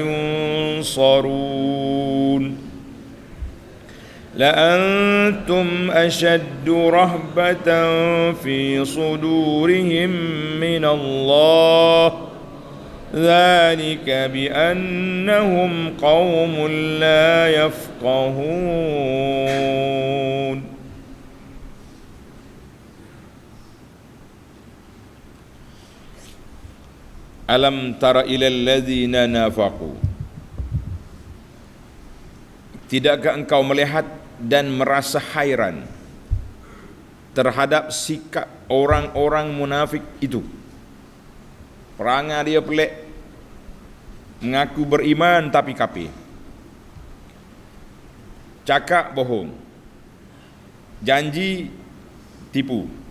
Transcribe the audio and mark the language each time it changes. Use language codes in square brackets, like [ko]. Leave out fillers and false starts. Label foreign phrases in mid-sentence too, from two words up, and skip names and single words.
[ar] ينصرون لأنتم أشد رهبة في صدورهم من الله ذلك بأنهم قوم لا يفقهون. ألم تر إلى الذين نافقوا, [ms] tidakkah engkau melihat dan merasa hairan terhadap sikap orang-orang munafik itu? Perangai dia pelik, mengaku beriman tapi kafir, cakap bohong, janji tipu.